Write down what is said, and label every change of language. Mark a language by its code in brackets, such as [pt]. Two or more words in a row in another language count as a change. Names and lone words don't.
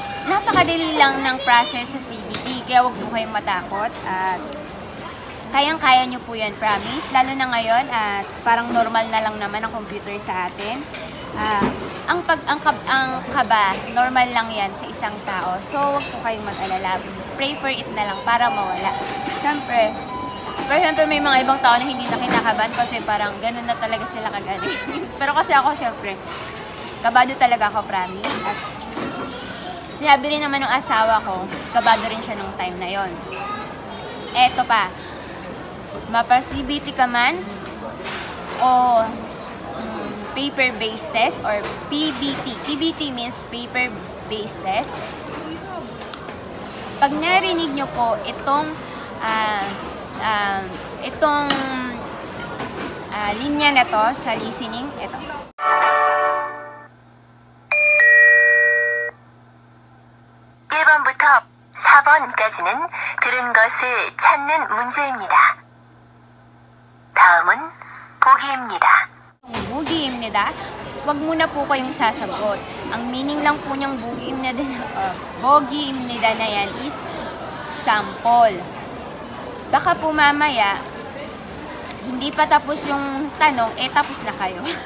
[tl] Napakadali lang ng process sa CBT, kaya huwag po kayong matakot. At kayang-kaya nyo po yan, promise. Lalo na ngayon, at parang normal na lang naman ang computer sa atin. Ang kaba, normal lang yan sa isang tao. So, huwag po kayong mag-alala. [en] Pray for it [tl] na lang para mawala. Siyempre, may mga ibang tao na hindi na kinakabahan kasi parang ganun na talaga sila kagaling. Pero kasi ako, siyempre, kabado talaga ako, promise. At sinabi rin naman ng asawa ko, kabado rin siya nung time na yon. Eto pa, mapa-CBT ka man o [en] paper-based test or PBT. PBT means paper-based test. [tl] Pag narinig nyo po itong linya na to sa listening, ito. [ko] 부터 4번까지는 들은 것을 찾는 문제입니다. 다음은 보기입니다. [tl] Bugiimnida, wag muna po kayong sasagot. Ang meaning lang po niyang bugiimnida na yan is sample. Baka po mamaya, hindi pa tapos yung tanong, tapos na kayo.